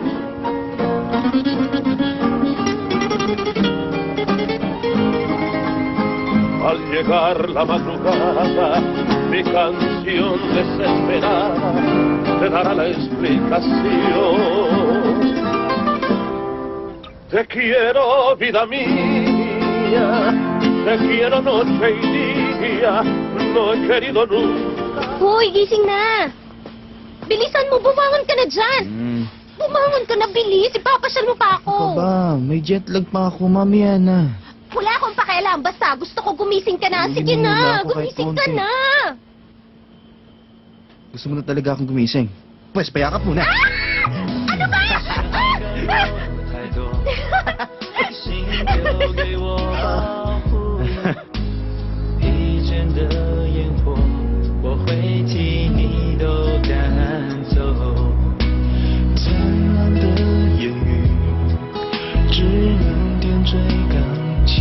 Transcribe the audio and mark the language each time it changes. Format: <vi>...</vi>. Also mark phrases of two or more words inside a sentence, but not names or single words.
<es>Al llegar la madrugada, mi canción desesperada te dará la explicación. Te quiero, vida mía, te quiero noche y día, no he querido nunca.</es> <tl>Hoy, gising na! Bilisan mo, bumangon ka na dyan! Bumangon ka na, bilis! Ipapasyal mo pa ako! Ako ba? May jet lag pa ako, mamaya na. Wala akong pakialam, basta gusto ko gumising ka na. Sige Hindi mo na, ako kahit gumising ka konti. na! Gusto mo na talaga akong gumising. Pwes, payakap muna. Ano ba?</tl> <zh>太多，心留给我保护。疲倦的烟火，我会替你都赶走。灿烂的言语，只能点缀感情。</zh>